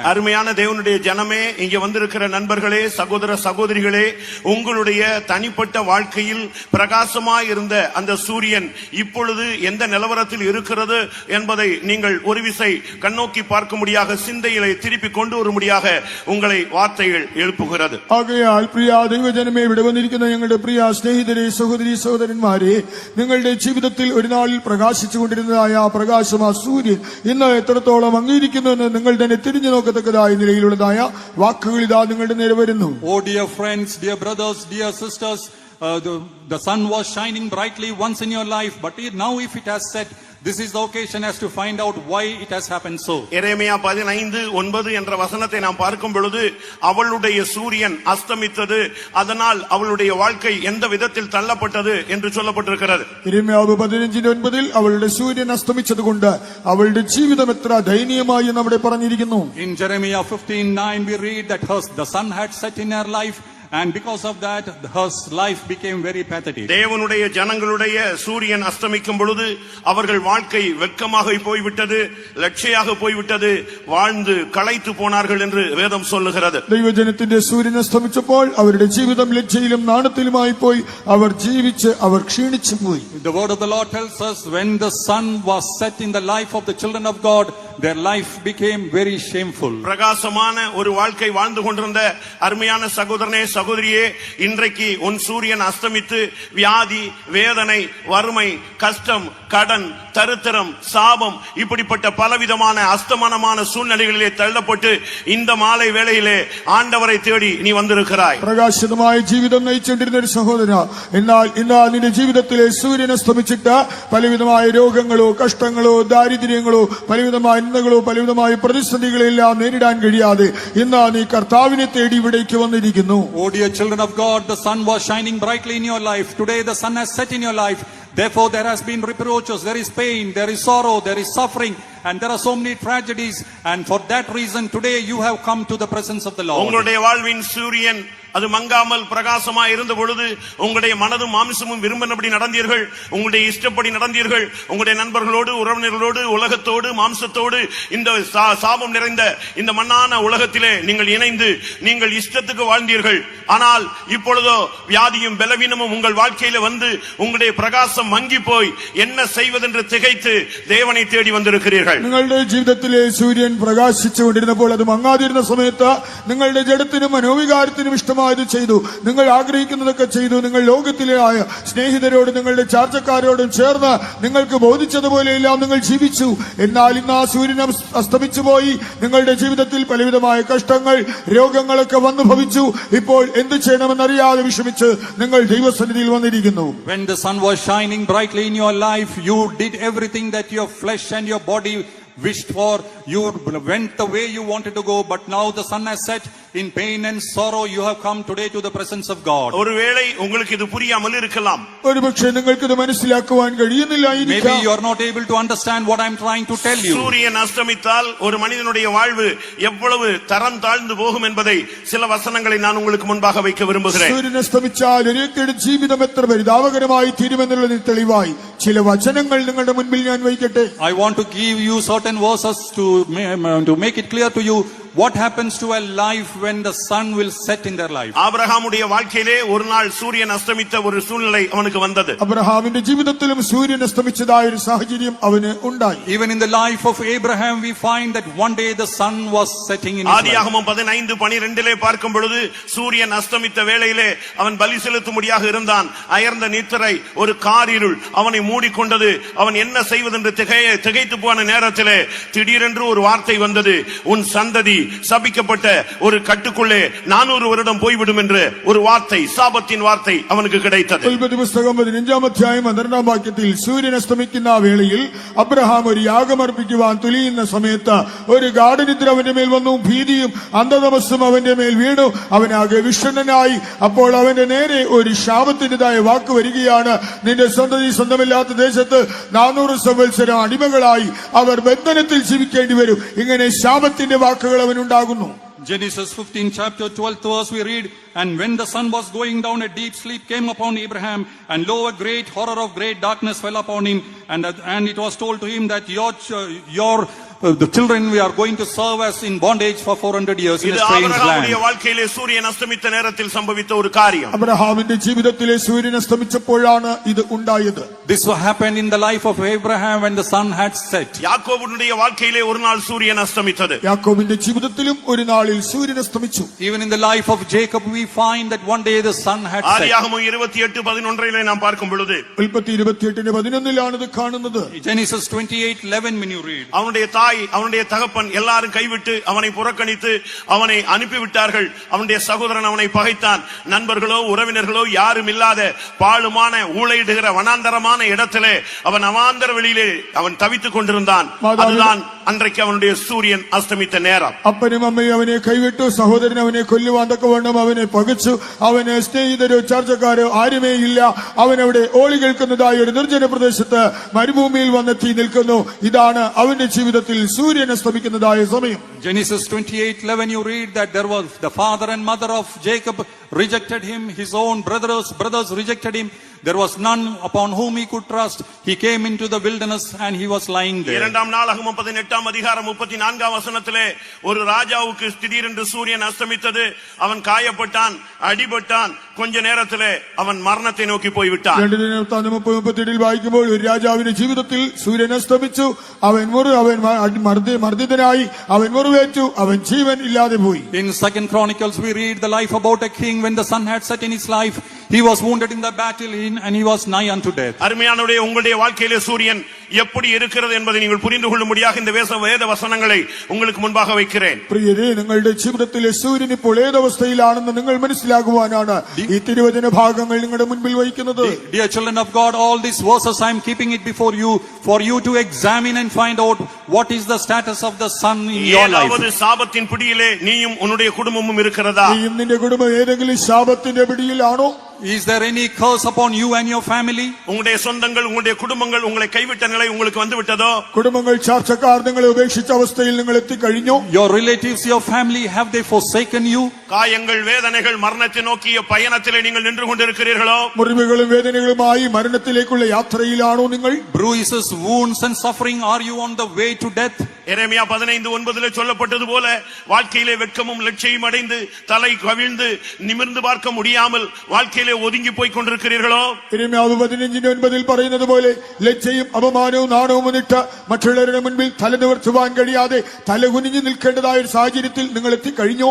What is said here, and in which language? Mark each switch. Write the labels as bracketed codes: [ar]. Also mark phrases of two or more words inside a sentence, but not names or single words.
[ta] அருமையான தேவனுடைய ஜனமே, இங்க வந்திருக்கிற நண்பர்களே, சகோதர சகோதரிகளே, உங்களுடைய தனிப்பட்ட வாழ்க்கையில் பிரகாசமாய் இருந்த அந்த சூரியன் இப்பொழுது எந்த நிலவரத்தில் இருக்கிறது என்பதை நீங்கள் ஒரு விசை கண்ணோக்கி பார்க்கும்படியாக சிந்தையிலே திருப்பி கொண்டு வரும்படியாக உங்களை வார்த்தைகள் எழுப்புகிறது. [ml] ആകയാൽ പ്രിയ ദൈവജനമേ, ഇവിടെ വന്നിരിക്കുന്ന ഞങ്ങളുടെ പ്രിയ സ്നേഹിതരെ, സഹോദരി സഹോദരന്മാരെ, നിങ്ങളുടെ ജീവിതത്തിൽ ഒരു നാളിൽ പ്രകാശിച്ചുകൊണ്ടിരുന്നതായ ആ പ്രകാശം, ആ സൂര്യൻ ഇന്ന് എത്രത്തോളം അംഗീകരിക്കുന്നു എന്ന് നിങ്ങൾ തന്നെ തിരിഞ്ഞു നോക്കത്തക്കതായ നിലയിലുള്ളതായ വാക്കുകൾ ഇതാ നിങ്ങളുടെ നേരെ വരുന്നു. [en] Oh dear friends, dear brothers, dear sisters, the sun was shining brightly once in your life, but now if it has set, this is the occasion as to find out why it has happened so. [ta] எரேமியா 15:9 என்ற வசனத்தை நாம் பார்க்கும் பொழுது, அவளுடைய சூரியன் அஸ்தமித்தது, அதனால் அவளுடைய வாழ்க்கை எந்த விதத்தில் தள்ளப்பட்டது என்று சொல்லப்பட்டிருக்கிறது. [ml] எரேமியாവ് 15:9 അവളുടെ സൂര്യൻ അസ്തമിച്ചതുകൊണ്ട് അവളുടെ ജീവിതം എത്ര ദയനീയമായി എന്ന് അവിടെ പറഞ്ഞിരിക്കുന്നു. [en] In Jeremiah 15:9 we read that the sun had set in her life, and because of that her life became very pathetic. [ta] தேவனுடைய ஜனங்களுடைய சூரியன் அஸ்தமிக்கும் பொழுது அவர்கள் வாழ்க்கை வெட்கமாக போய்விட்டது, லட்சியாக போய்விட்டது, வாழ்ந்து களைத்து போனார்கள் என்று வேதம் சொல்லுகிறது. [ml] ദൈവജനത്തിന്റെ സൂര്യൻ അസ്തമിച്ചപ്പോൾ അവരുടെ ജീവിതം ലജ്ജയിലും നാണത്തിലുമായി പോയി. അവർ ജീവിച്ച് അവർ ക്ഷീണിച്ചു പോയി. [en] The word of the Lord tells us when the sun was set in the life of the children of God, their life became very shameful. [ta] பிரகாசமான ஒரு வாழ்க்கை வாழ்ந்து கொண்டிருந்த அருமையான சகோதரனே, சகோதரியே, இன்றைக்கு உன் சூரியன் அஸ்தமித்து வியாதி, வேதனை, வறுமை, கஷ்டம், கடன், தரித்திரம், சாபம், இப்படிப்பட்ட பலவிதமான அஸ்தமனமான சூழ்நிலைகளிலே தள்ளப்பட்டு இந்த மாலை வேளையிலே ஆண்டவரை தேடி நீ வந்திருக்கிறாய். [ml] പ്രകാശിതമായ ജീവിതം നയിച്ചുകൊണ്ടിരുന്ന ഒരു സഹോദര, എന്നാൽ ഇന്ന് നിന്റെ ജീവിതത്തിലെ സൂര്യൻ അസ്തമിച്ചിട്ട് പലവിധമായ രോഗങ്ങളോ കഷ്ടങ്ങളോ ദാരിദ്ര്യങ്ങളോ പലവിധമായ നിന്ദകളോ പലവിധമായ പ്രതിസന്ധികളെല്ലാം നേരിടാൻ കഴിയാതെ ഇന്ന് നീ കർത്താവിനെ തേടി ഇവിടേക്ക് വന്നിരിക്കുന്നു. [en] Oh dear children of God, the sun was shining brightly in your life. Today the sun has set in your life. Therefore there has been reproaches, there is pain, there is sorrow, there is suffering, and there are so many tragedies, and for that reason today you have come to the presence of the Lord. [ta] உங்களுடைய வாழ்வின் சூரியன் அது மங்காமல் பிரகாசமா இருந்த பொழுது உங்களுடைய மனதும் மாமிசமும் விரும்பினபடி நடந்தீர்கள், உங்களுடைய இஷ்டப்படி நடந்தீர்கள், உங்களுடைய நண்பர்களோடு உறவினர்களோடு உலகத்தோடு மாம்சத்தோடு இந்த சாபம் நிறைந்த இந்த மண்ணான உலகத்திலே நீங்கள் இணைந்து நீங்கள் இஷ்டத்துக்கு வாழ்ந்தீர்கள். ஆனால் இப்பொழுதோ வியாதியும் பலவீனமும் உங்கள் வாழ்க்கையில வந்து உங்களுடைய பிரகாசம் மங்கி போய் என்ன செய்வதென்று திகைத்து தேவனை தேடி வந்திருக்கிறீர்கள். [ml] നിങ്ങളുടെ ജീവിതത്തിലെ സൂര്യൻ പ്രകാശിച്ചുകൊണ്ടിരുന്നപ്പോൾ അത് മങ്ങാതിരുന്ന സമയത്ത് നിങ്ങളുടെ ജഡത്തിനും മനോവികാരത്തിനും ഇഷ്ടമായത് ചെയ്തു, നിങ്ങൾ ആഗ്രഹിക്കുന്നതൊക്കെ ചെയ്തു. നിങ്ങൾ ലോകത്തിലെ ആയ സ്നേഹിതരോടും നിങ്ങളുടെ ചാർച്ചക്കാരോടും ചേർന്ന് നിങ്ങൾക്ക് ബോധിച്ചതുപോലെയെല്ലാം നിങ്ങൾ ജീവിച്ചു. എന്നാൽ ഇന്ന് ആ സൂര്യൻ അസ്തമിച്ചു പോയി. നിങ്ങളുടെ ജീവിതത്തിൽ പലവിധമായ കഷ്ടങ്ങൾ രോഗങ്ങളൊക്കെ വന്നു ഭവിച്ചു. ഇപ്പോൾ എന്ത് ചെയ്യണമെന്നറിയാതെ വിഷമിച്ച് നിങ്ങൾ ദൈവസന്നിധിയിൽ വന്നിരിക്കുന്നു. [en] When the sun was shining brightly in your life, you did everything that your flesh and your body wished for. You went the way you wanted to go, but now the sun has set. In pain and sorrow you have come today to the presence of God. [ta] ஒருவேளை உங்களுக்கு இது புரியாமல் இருக்கலாம். [ml] ഒരുപക്ഷേ നിങ്ങൾക്ക് ഇത് മനസ്സിലാക്കുവാൻ കഴിയുന്നില്ലായിരിക്കാം. [en] Maybe you are not able to understand what I am trying to tell you. [ta] சூரியன் அஸ்தமித்தால் ஒரு மனிதனுடைய வாழ்வு எவ்வளவு தரம் தாழ்ந்து போகும் என்பதை சில வசனங்களை நான் உங்களுக்கு முன்பாக வைக்க விரும்புகிறேன். [ml] സൂര്യൻ അസ്തമിച്ചാൽ ഒരു വ്യക്തിയുടെ ജീവിതം എത്ര പരിതാപകരമായി തീരുമെന്നുള്ളതിന് തെളിവായി ചില വചനങ്ങൾ നിങ്ങളുടെ മുൻപിൽ ഞാൻ വയ്ക്കട്ടെ. [en] I want to give you certain verses to make it clear to you what happens to a life when the sun will set in their life. [ta] ஆபிரகாமுடைய வாழ்க்கையிலே ஒரு நாள் சூரியன் அஸ்தமித்த ஒரு சூழ்நிலை அவனுக்கு வந்தது. [ml] അബ്രഹാമിന്റെ ജീവിതത്തിലും സൂര്യൻ അസ്തമിച്ചതായ ഒരു സാഹചര്യം അവന് ഉണ്ടായി. [en] Even in the life of Abraham we find that one day the sun was setting in his life. [ta] ஆதியாகமம் 15:12 பார்க்கும் பொழுது சூரியன் அஸ்தமித்த வேளையிலே அவன் பலி செலுத்தும்படியாக இருந்தான். அயர்ந்த நித்திரை ஒரு காரிருள் அவனை மூடிக்கொண்டது. அவன் என்ன செய்வதென்று திகைத்து போன நேரத்திலே திடீரென்று ஒரு வார்த்தை வந்தது. உன் சந்ததி சபிக்கப்பட்ட ஒரு கட்டுக்குள்ளே 400 வருடம் போய்விடும் என்று ஒரு வார்த்தை, சாபத்தின் வார்த்தை அவனுக்கு கிடைத்தது. [ml] ഉൽപ്പത്തി പുസ്തകം 15-ാം അധ്യായം 12-ാം വാക്യത്തിൽ സൂര്യൻ അസ്തമിക്കുന്ന വേളയിൽ അബ്രഹാം ഒരു യാഗമർപ്പിക്കുവാൻ തുനിയുന്ന സമയത്ത് ഒരു ഗാഠനിദ്ര അവന്റെ മേൽ വന്നു. ഭീതിയും അന്ധതമസ്സും അവന്റെ മേൽ വീണു. അവനാകെ വിഷണ്ണനായി. അപ്പോൾ അവന്റെ നേരെ ഒരു ശാപത്തിൻ്റെതായ വാക്ക് വരികയാണ്. നിന്റെ സന്തതി സ്വന്തമില്ലാത്ത ദേശത്ത് 400 സംവത്സരം അടിമകളായി അവർ ബന്ധനത്തിൽ ജീവിക്കേണ്ടി വരും. ഇങ്ങനെ ശാപത്തിന്റെ വാക്കുകൾ അവനുണ്ടാകുന്നു. [en] Genesis 15 chapter 12th verse we read, and when the sun was going down, a deep sleep came upon Abraham, and lo, a great horror of great darkness fell upon him, and it was told to him that the children we are going to serve as in bondage for 400 years in a strange land. [ta] வாழ்க்கையிலே சூரியன் அஸ்தமித்த நேரத்தில் சம்பவித்த ஒரு காரியம். [ml] അബ്രഹാമിന്റെ ജീവിതത്തിലെ സൂര്യൻ അസ്തമിച്ചപ്പോഴാണ് ഇത് ഉണ്ടായത്. [en] This happened in the life of Abraham when the sun had set. [ta] யாக்கோபுடைய வாழ்க்கையிலே ஒரு நாள் சூரியன் அஸ்தமித்தது. [ml] യാക്കോബിന്റെ ജീവിതത്തിലും ഒരു നാളിൽ സൂര്യൻ അസ്തമിച്ചു. [en] Even in the life of Jacob we find that one day the sun had set. [ta] ஆதியாகமம் 28:11 நாம் பார்க்கும் பொழுது [ml] ഉൽപ്പത്തി 28:11 ഇത് കാണുന്നത്. [en] Genesis 28:11 when you read, [ta] அவனுடைய தகப்பன் எல்லாரும் கைவிட்டு அவனை புறக்கணித்து அவனை அனுப்பிவிட்டார்கள். அவனுடைய சகோதரன் அவனை பகைத்தான். நண்பர்களோ உறவினர்களோ யாரும் இல்லாத பாழுமான ஊளையிடுகிற வனாந்தரமான இடத்திலே அவன் அவாந்தர வெளியிலே அவன் தவித்துக் கொண்டிருந்தான். அதுதான் அன்றைக்கு அவனுடைய சூரியன் அஸ்தமித்த நேரம். [ml] അപ്പനും അമ്മയും അവനെ കൈവിട്ടു. സഹോദരൻ അവനെ കൊല്ലുവാൻ തക്കവണ്ണം അവനെ പകച്ചു. അവന് സ്നേഹിതരോ ചാർച്ചക്കാരോ ആരുമേ ഇല്ല. അവനവിടെ ഓളി കേൾക്കുന്നതായ ഒരു നിർജ്ജന പ്രദേശത്ത് മരുഭൂമിയിൽ വന്നെത്തി നിൽക്കുന്നു. ഇതാണ് അവന്റെ ജീവിതത്തിൽ സൂര്യൻ അസ്തമിക്കുന്നതായ സമയം. [en] Genesis 28:11 you read that there was the father and mother of Jacob rejected him, his own brothers rejected him. There was none upon whom he could trust. He came into the wilderness and he was lying there. [ta] இரண்டாம் நாளாகமம் 18-ாம் அதிகாரம் 34-ாம் வசனத்திலே ஒரு ராஜாவுக்கு திடீரென்று சூரியன் அஸ்தமித்தது. அவன் காயப்பட்டான், அடிபட்டான். கொஞ்ச நேரத்திலே [ml] അവൻ മരണത്തെ നോക്കി പോയി വിട്ടാൻ. 2-37 വായിക്കുമ്പോൾ ഒരു രാജാവിന്റെ ജീവിതത്തിൽ സൂര്യൻ അസ്തമിച്ചു. അവൻ മർദ്ദിതനായി, അവൻ മുറിവേറ്റു, അവൻ ജീവൻ ഇല്ലാതെ പോയി. [en] In 2 Chronicles we read the life about a king when the sun had set in his life. He was wounded in the battle and he was nigh unto death. [ta] அருமையானவரே, உங்களுடைய வாழ்க்கையிலே சூரியன் எப்படி இருக்கிறது என்பதை நீங்கள் புரிந்து கொள்ளும்படியாக இந்த வேத வசனங்களை உங்களுக்கு முன்பாக வைக்கிறேன். [ml] പ്രിയരേ, നിങ്ങളുടെ ജീവിതത്തിലെ സൂര്യൻ ഇപ്പോൾ ഏതവസ്ഥയിലാണെന്ന് നിങ്ങൾ മനസ്സിലാക്കുവാനാണ് ഈ തിരുവചന ഭാഗങ്ങൾ നിങ്ങളുടെ മുൻപിൽ വയ്ക്കുന്നത്. [en] Dear children of God, all these verses I am keeping it before you for you to examine and find out what is the status of the sun in your life. [ta] ஏதாவது சாபத்தின் பிடியிலே நீயும் உன்னுடைய குடும்பமும் இருக்கிறதா? [ml] നീയും നിന്റെ കുടുംബം ഏതെങ്കിലും ശാപത്തിന്റെ പിടിയിലാണോ? [en] Is there any curse upon you and your family? [ta] உங்களுடைய சொந்தங்கள் உங்களுடைய குடும்பங்கள் உங்களை கைவிட்ட நிலை உங்களுக்கு வந்து விட்டதோ? [ml] കുടുംബങ്ങൾ ചാർച്ചക്കാർ നിങ്ങളെ ഉപേക്ഷിച്ച അവസ്ഥയിൽ നിങ്ങൾ എത്തിക്കഴിഞ്ഞോ? [en] Your relatives, your family, have they forsaken you? [ta] காயங்கள் வேதனைகள் மரணத்தை நோக்கிய பயணத்திலே நீங்கள் நின்று கொண்டிருக்கிறீர்களோ? [ml] മുറിവുകളും വേദനകളുമായി മരണത്തിലേക്കുള്ള യാത്രയിലാണോ നിങ്ങൾ? [en] Bruises, wounds and suffering, are you on the way to death? [ta] எரேமியா 15:9 சொல்லப்பட்டது போல வாழ்க்கையிலே வெட்கமும் லட்சியம் அடைந்து தலை கவிழ்ந்து நிமிர்ந்து பார்க்க முடியாமல் வாழ்க்கையிலே ஒதுங்கி போய் கொண்டிருக்கிறீர்களோ? [ml] യെരമ്യാവ് 15:9 പറയുന്നത് പോലെ ലജ്ജയും അപമാനവും നാണവും വന്നിട്ട് മറ്റുള്ളവരുടെ മുൻപിൽ തല നിവർത്തുവാൻ കഴിയാതെ തലകുനിഞ്ഞു നിൽക്കേണ്ടതായ ഒരു സാഹചര്യത്തിൽ നിങ്ങൾ എത്തിക്കഴിഞ്ഞോ?